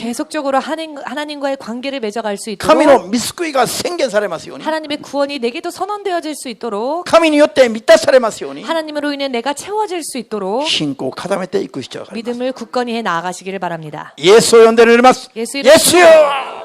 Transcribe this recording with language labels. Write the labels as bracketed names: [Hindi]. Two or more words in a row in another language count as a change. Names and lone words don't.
[Korean] 계속적으로 하나님과의 관계를 맺어갈 수 [Japanese] 神の [Korean] 있도록 [Japanese] 御救いが宣言されますように [Korean] 하나님의 구원이 내게도 선언되어질 수 있도록 [Japanese] 神によって満たされますように [Korean] 하나님으로 인해 내가 채워질 수 있도록 [Japanese] 信仰を固めていく必要があります [Korean] 믿음을 굳건히 해 나아가시기를 바랍니다. [Japanese] イエスを呼んで祈ります [Korean] 예수 [Japanese] イエスよ